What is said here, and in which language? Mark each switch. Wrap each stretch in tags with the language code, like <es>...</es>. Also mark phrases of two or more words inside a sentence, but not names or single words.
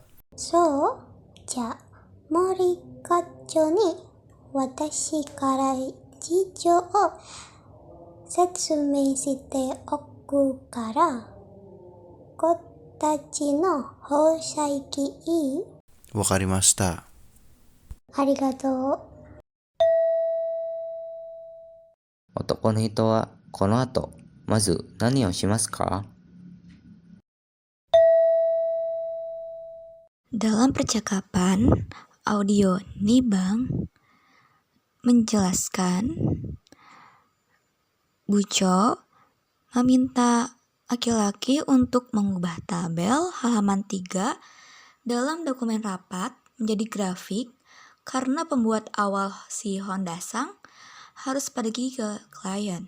<ja>そう、じゃあ、森課長に私から事情を説明しておくから、子たちの放射器いい？わかりました。ありがとう。男の人はこの後、まず何をしますか?</ja> <id>Dalam percakapan, audio Nibang menjelaskan Buco meminta laki-laki untuk mengubah tabel halaman 3 dalam dokumen rapat menjadi grafik karena pembuat awal si Honda Sang harus pergi ke klien.</id>